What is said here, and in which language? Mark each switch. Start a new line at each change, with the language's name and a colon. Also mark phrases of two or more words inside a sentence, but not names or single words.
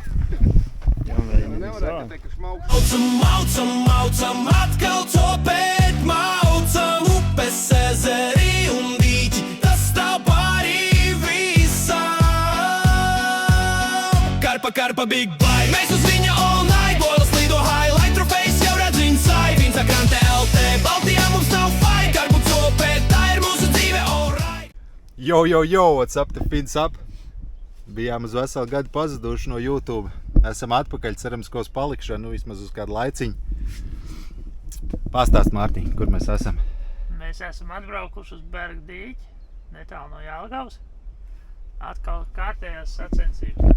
Latvian: Maucam, maucam, maucam, atkal copēt, maucam upes, ezeri un dīķi, tas tā pārī visam. Karpa, karpa,
English: big bye,
Latvian: mēs uz viņa
English: all night,
Latvian: boilas lido highlight, trofejs jau redz inside, Vinca krante LT, Baltijā mums nav fight, karpu copēt, tā ir mūsu dzīve,
English: all right. Jo, jo, jo, what's up, the fins up?
Latvian: Bijām uz veselu gadu pazuduši no YouTube. Esam atpakaļ, cerams, ko uz palikšanu, vismaz uz kādu laiciņu. Pastāst, Mārtiņ, kur mēs esam? Mēs esam atbraukuši uz Berga dīķi, netālu no Jelgavas. Atkal kārtējās sacensības.